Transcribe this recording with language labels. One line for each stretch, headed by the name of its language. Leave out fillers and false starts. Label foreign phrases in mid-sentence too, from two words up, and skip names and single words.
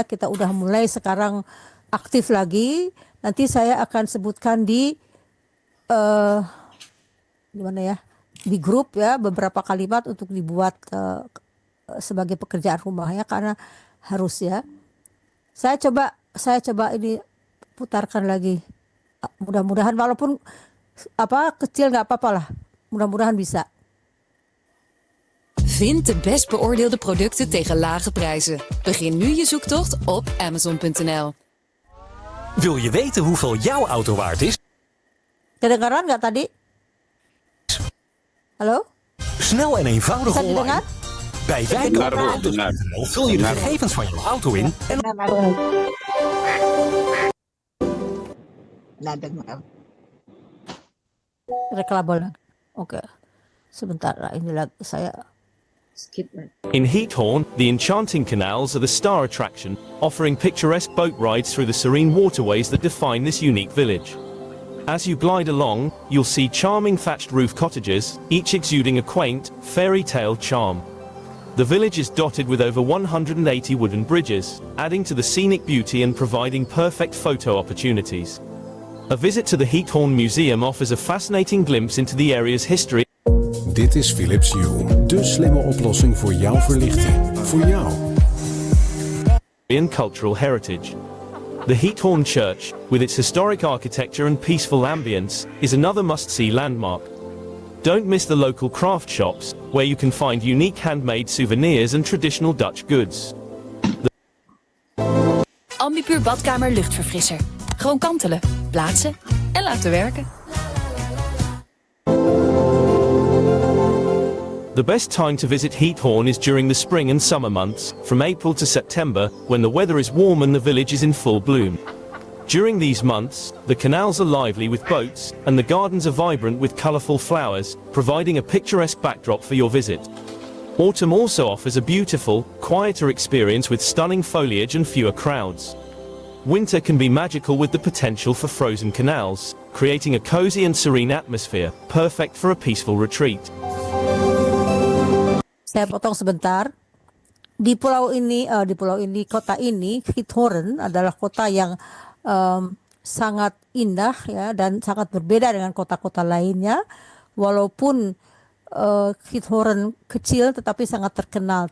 Indonesian: Kita udah mulai sekarang aktif lagi. Nanti saya akan sebutkan di gimana ya, di grup ya, beberapa kalimat untuk dibuat sebagai pekerjaan rumah ya, karena harus ya. Saya coba ini putarkan lagi. Mudah-mudahan walaupun kecil nggak apa-apa lah. Mudah-mudahan bisa.
Dutch: Vind de best beoordeelde producten tegen lage prijzen. Begin nu je zoektocht op Amazon.nl. Wil je weten hoeveel jouw auto waard is?
Indonesian: Kedengaran nggak tadi? Halo?
Dutch: Snel en eenvoudig
Indonesian: Bisa
Dutch: online.
Indonesian: didengar?
Dutch: Bij wijkopenauto's.nl vul je de gegevens van jouw auto in en Reklamable.
Indonesian: Oke. Sebentar, ini lagi saya skip.
English: In Heathorn, the enchanting canals are the star attraction, offering picturesque boat rides through the serene waterways that define this unique village. As you glide along, you'll see charming thatched roof cottages, each exuding a quaint, fairy tale charm. The village is dotted with over 180 wooden bridges, adding to the scenic beauty and providing perfect photo opportunities. A visit to the Heathorn Museum offers a fascinating glimpse into the area's history.
Dutch: Dit is Philips Hue, de slimme oplossing voor jouw verlichting. Voor jou.
English: and cultural heritage. The Heathorn Church, with its historic architecture and peaceful ambience, is another must-see landmark. Don't miss the local craft shops, where you can find unique handmade souvenirs and traditional Dutch goods.
Dutch: Ambipuur badkamer luchtverfrisser. Gewoon kantelen, plaatsen en laten werken.
English: The best time to visit Heathorn is during the spring and summer months, from April to September, when the weather is warm and the village is in full bloom. During these months, the canals are lively with boats, and the gardens are vibrant with colourful flowers, providing a picturesque backdrop for your visit. Autumn also offers a beautiful, quieter experience with stunning foliage and fewer crowds. Winter can be magical with the potential for frozen canals, creating a cozy and serene atmosphere, perfect for a peaceful retreat.
Indonesian: Saya potong sebentar. Di pulau ini, kota ini, Heathorn adalah kota yang sangat indah ya, dan sangat berbeda dengan kota-kota lainnya. Walaupun Heathorn kecil tetapi sangat terkenal.